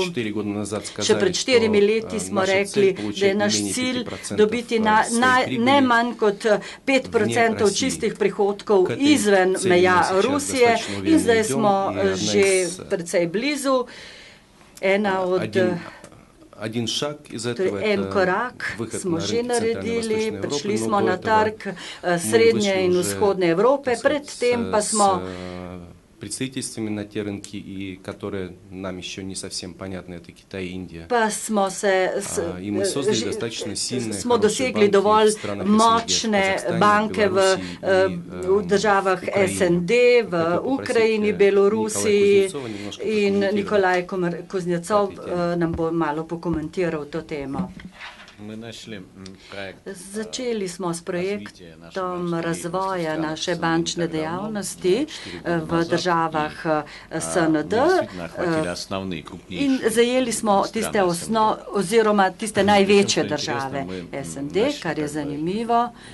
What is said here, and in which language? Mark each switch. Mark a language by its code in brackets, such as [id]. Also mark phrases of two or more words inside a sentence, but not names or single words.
[sl] Še pred 4 leti smo rekli, da je naš cilj dobiti ne manj kot 5% čistih prihodkov izven meja Rusije in zdaj smo že precej blizu. En korak smo že naredili, prišli smo na trg srednje in vzhodne Evrope, predtem pa smo [ru] представительствами на те рынки, и которые нам еще не совсем понятны, это Китай и Индия. И мы создали достаточно сильные, хорошие [sl] banke [ru] в странах [sl] močne banke v državah SND, v Ukrajini, Belorusiji in Nikolaj Kuznecov nam bo malo pokomentiral to temo. Začeli smo s projektom razvoja naše bančne dejavnosti v državah SND in zajeli smo tiste oziroma tiste največje države SND, kar je zanimivo.